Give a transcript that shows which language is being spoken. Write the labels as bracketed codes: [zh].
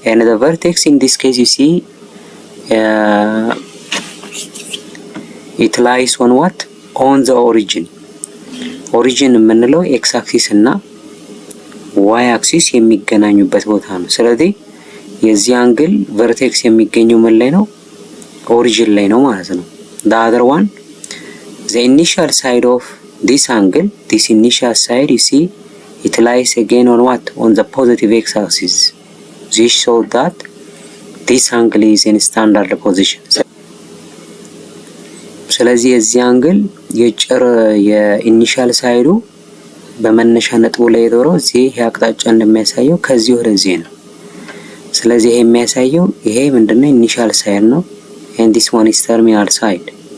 [en] And the vertex in this case, you see, it lies on what? On the origin. [am] Origin የምንለው x axis እና y axis የሚገናኙበት ቦታ ነው. ስለዚህ የዚህ አንግል vertex የሚገኘው ምን ላይ ነው? origin ላይ ነው ማለት ነው. [en] The other one, the initial side of this angle, this initial side, you see, it lies again on what? On the positive x axis. This shows that this angle is in standard position. [am] ስለዚህ የዚህ አንግል የኢኒሻል ሳይዱ በመነሻ ነጥቡ ላይ የዞረው እዚህ አቅጣጫ እንደሚያሳየው ከዚህ ወደዚህ ነው። ስለዚህ ይሄ የሚያሳየው ይሄ ምንድነው? [en] ኢኒሻል ሳይድ ነው። and this one is terminal side.